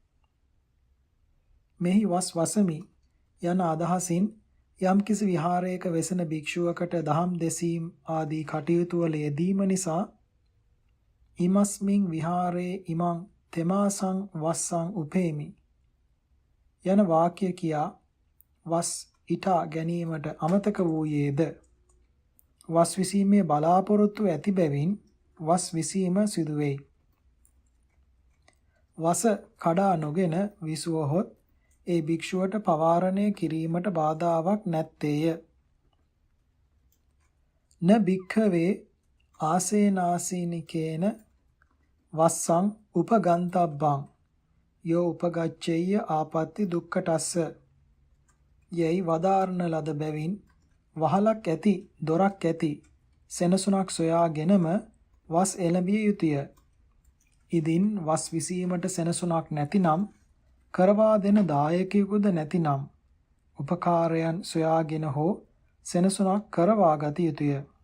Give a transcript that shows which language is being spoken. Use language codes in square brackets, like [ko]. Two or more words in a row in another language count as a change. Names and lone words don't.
[si] මෙහි වස් වසමි යන අදහසින් යම්කිසි විහාරයක වෙසෙන භික්ෂුවකට දහම් දෙසීම් ආදී කටයුතු වල යෙදීම නිසා [pi] ඉමස්මින් විහාරේ ඉමං තෙමාසං වස්සං උපේමි [si] යන වාක්‍ය කියා වස් ඊටා ගැනීමට අමතක වූයේද වස් විසීමේ බලාපොරොත්තු ඇති බැවින් වස් විසීම සිදු වෙයි. වස කඩා නොගෙන විසුවහොත් ඒ භික්ෂුවට පවාරණය කිරීමට බාධාවක් නැත්තේය. [pi] න භික්ඛවේ ආසේනාසීනිකේන වස්සං උපගන්තබ්බං යෝ උපගච්ඡේය ආපත්‍ති දුක්ඛටස්ස [si] යයි වදාරන ලද බැවින් වහලක් ඇති දොරක් ඇති සෙනසුනක් සොයාගෙනම වස් එළඹිය යුතුය. ඉදින් වස් විසීමට සෙනසුනක් නැතිනම් කරවා දෙන දායකයෙකුද නැතිනම් උපකාරයන් සොයාගෙන හෝ සෙනසුනක් කරවා ගත යුතුය.